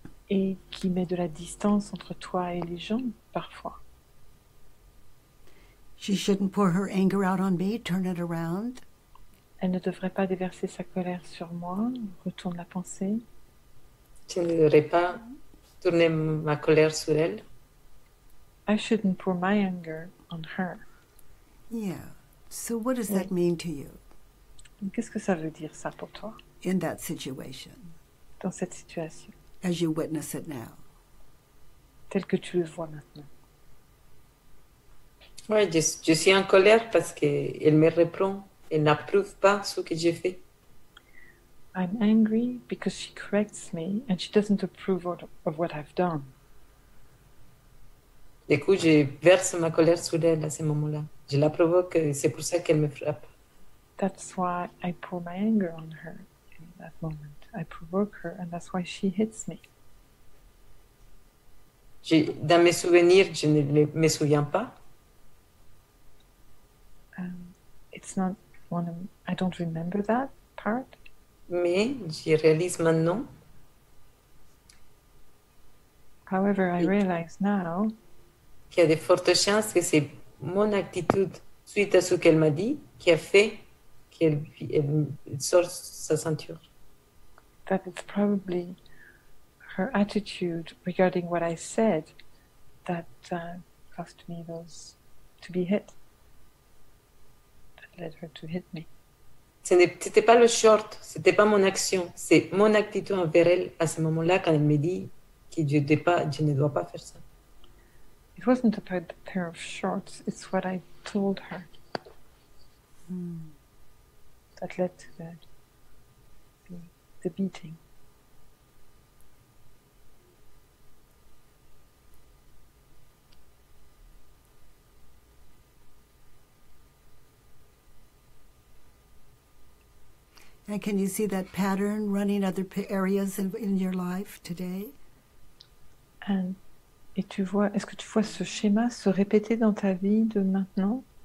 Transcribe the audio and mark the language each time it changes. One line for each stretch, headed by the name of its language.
French: Et qui met de la distance entre toi et les gens, parfois.
English: She shouldn't pour her anger out on me, turn it around.
French: Elle ne devrait pas déverser sa colère sur moi, retourne la pensée. Je ne devrais pas tourner ma colère sur elle.
English: I shouldn't pour my anger on her. Yeah. So what does
French: Oui.
English: that mean to you
French: Qu'est-ce que ça veut dire ça pour toi,
English: in that situation
French: dans cette situation,
English: as you witness it now?
French: tel que tu le vois maintenant? Ouais, je suis en colère parce qu'elle me reprend. Elle n'approuve pas ce que j'ai fait.
English: I'm angry because she corrects me and she doesn't approve of what I've done.
French: Du coup, je verse ma colère sur elle à ce moment-là. Je la provoque et c'est pour ça qu'elle me frappe.
English: That's why I pour my anger on her in that moment. I provoke her and that's why she hits me.
French: Dans mes souvenirs, je ne me souviens pas.
English: It's not one of, I don't remember that part,
French: Mais je réalise maintenant
English: however, I realize now
French: qu'il y a de fortes chances que c'est mon attitude suite à ce qu'elle m'a dit qui a fait qu'elle sort sa ceinture.
English: that it's probably her attitude regarding what I said that caused me to be hit, that led her to hit me.
French: C'était pas le short, c'était pas mon action, c'est mon attitude envers elle à ce moment-là quand elle me dit que je ne dois pas faire ça.
English: It wasn't about the pair of shorts, it's what I told her that led to the beating. And can you see that pattern running other areas in your life today?
French: Et tu vois, est-ce que tu vois ce schéma se répéter dans ta vie de maintenant?